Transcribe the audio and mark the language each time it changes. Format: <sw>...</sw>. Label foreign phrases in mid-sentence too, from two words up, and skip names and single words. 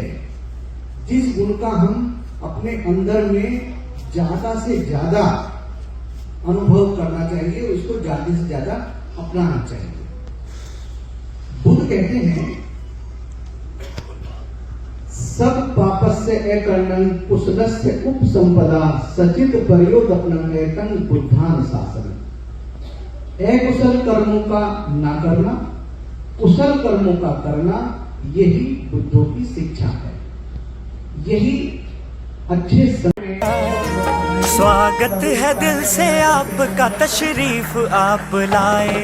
<hi>जिस गुण का हम अपने अंदर में ज्यादा से ज्यादा अनुभव करना चाहिए, उसको ज्यादा से ज्यादा अपनाना चाहिए। बुद्ध कहते हैं,</hi> <pi>सब पापस्य अकर्णन कुशलस्य उपसंपदा सचित प्रयोदपनम एतं बुद्धान शासन।</pi> <hi>अकुशल कर्मों का ना करना, कुशल कर्मों का करना, यही बुद्धों की शिक्षा है। यही अच्छे स्वागत है दिल से आपका, तशरीफ आप लाए।</hi>